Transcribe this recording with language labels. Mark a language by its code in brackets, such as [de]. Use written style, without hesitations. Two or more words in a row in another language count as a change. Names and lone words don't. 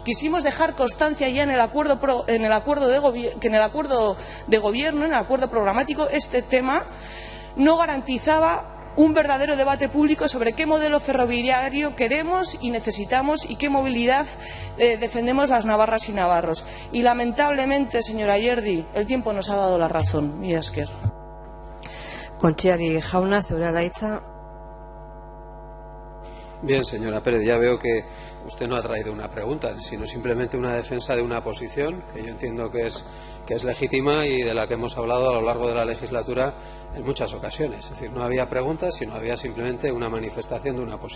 [es] Quisimos dejar constancia ya en el acuerdo de gobierno, en el acuerdo programático, este tema no garantizaba un verdadero debate público sobre qué modelo ferroviario queremos y necesitamos y qué movilidad defendemos las navarras y navarros. Y lamentablemente, señora Ayerdi, el tiempo nos ha dado la razón. [eu] Mila esker. Kontxeari jauna, zurea da hitza. [es] Bien, señora Pérez, ya veo que usted no ha traído una pregunta, sino simplemente una defensa de una posición que yo entiendo que es legítima y de la que hemos hablado a lo largo de la legislatura en muchas ocasiones. Es decir, no había preguntas, sino había simplemente una manifestación de una posición.